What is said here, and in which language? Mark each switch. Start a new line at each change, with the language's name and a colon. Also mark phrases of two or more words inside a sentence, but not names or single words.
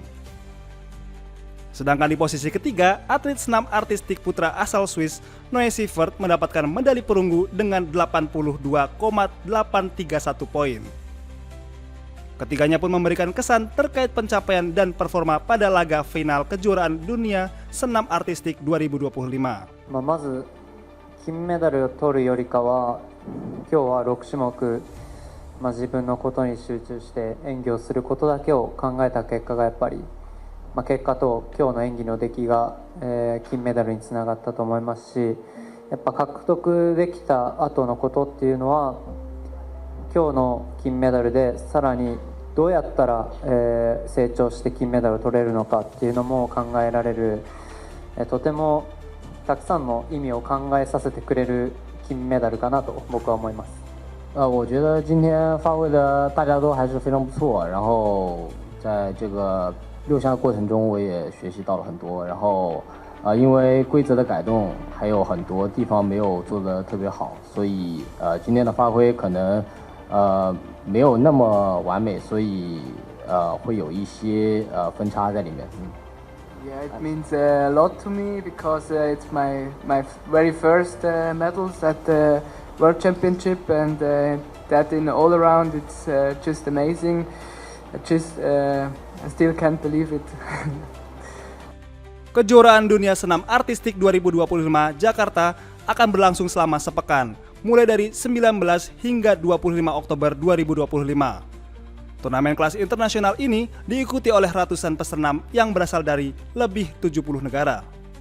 Indonesian: Sedangkan di posisi ketiga, atlet senam artistik putra asal Swiss, Noe Sievert, mendapatkan medali perunggu dengan 82,831 poin. Ketiganya pun memberikan kesan terkait pencapaian dan performa pada laga final kejuaraan dunia senam artistik 2025.
Japanese: まず金メダルを取るよりかは、今日は6種目、自分のことに集中して演技をすることだけを考えた結果がやっぱり、結果と今日の演技の出来が、金メダルにつながったと思いますし、やっぱ獲得できた後のことっていうのは、今日の金メダルでさらにどうやったら、成長して金メダルを取れるのかっていうのも考えられる、とてもたくさんの意味を考えさせてくれる金メダルかなと僕は思います。
Chinese: 我觉得今天发挥的大家都还是非常不错，然后在这个6项的过程中，我也学习到了很多。然后，因为规则的改动，还有很多地方没有做得特别好，所以今天的发挥可能没有那么完美，所以会有一些分差在里面。
English: Yeah, it means a lot to me because it's my very first medals at the World Championship, and that in all around it's just amazing. I still can't believe it.
Indonesian: Kejuaraan Dunia Senam Artistik 2025 Jakarta akan berlangsung selama sepekan, mulai dari 19 hingga 25 Oktober 2025. Turnamen kelas internasional ini diikuti oleh ratusan pesenam yang berasal dari lebih 70 negara.